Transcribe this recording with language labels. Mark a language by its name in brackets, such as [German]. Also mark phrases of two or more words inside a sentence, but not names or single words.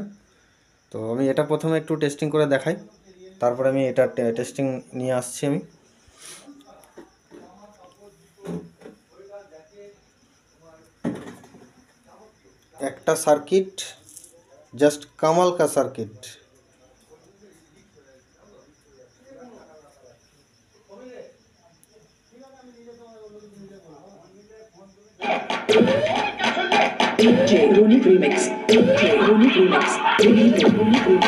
[Bangla] তো আমি এটা প্রথমে একটু টেস্টিং করে দেখাই, তারপরে আমি এটা টেস্টিং নিয়ে আসছি। আমি একটা সার্কিট, জাস্ট [Hindi] कमाल का सर्किट। [Bangla] DJ Ronik Remix. DJ Ronik Remix. DJ Ronik Remix.